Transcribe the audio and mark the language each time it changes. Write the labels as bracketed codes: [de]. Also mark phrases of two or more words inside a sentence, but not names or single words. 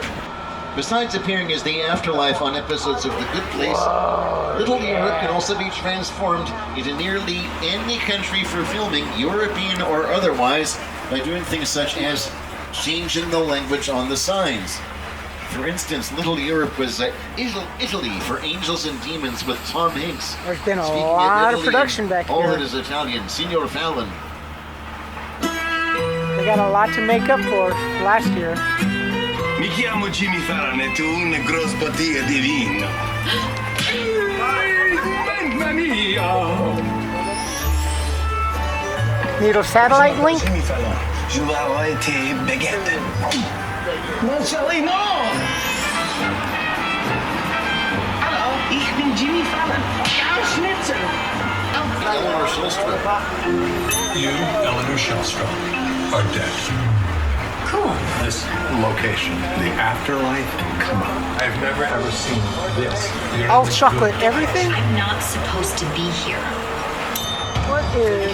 [en] Besides appearing as the afterlife on episodes of The Good Place, Little Europe can also be transformed into nearly any country for filming, European or otherwise, by doing things such as changing the language on the signs. For instance, Little Europe was Italy for Angels and Demons with Tom Hanks. There's been a lot of production back here. All that is Italian. Signor Fallon. They got a lot to make up for last year. [it] Mi chiamo Jimmy Fallon e tu una grossa bottiglia di vino. Mamma mia! [en] Need a satellite link? [fr] Jimmy Fallon, je vais te baguette. Non, Sally, no! [de] Hallo, ich bin Jimmy Fallon. Karl Schnitzel. [en] Eleanor Shellstrom. You, Eleanor Shellstrom, are dead. Cool. This location, the afterlife, come on. I've never ever seen this. All chocolate, everything? I'm not supposed to be here. What is...